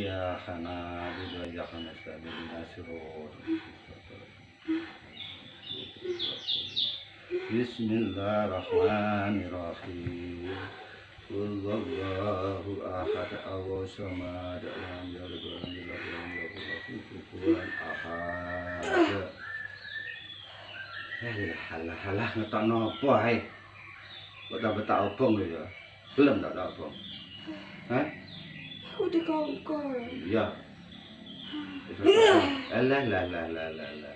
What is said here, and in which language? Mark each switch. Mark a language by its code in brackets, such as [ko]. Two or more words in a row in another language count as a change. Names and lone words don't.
[ar] إياك نعبد وإياك نستعين اهدنا الصراط بسم الله الرحمن الرحيم. قل هو الله أحد الله الصمد لم يلد ولم يولد ولم يكن له كفوا أحد. [jv] Halah ngetokno apa ae. Kok tak betak obong lho ya. Belum tak obong. Hah? Aku dikongkol. Iya. Lah.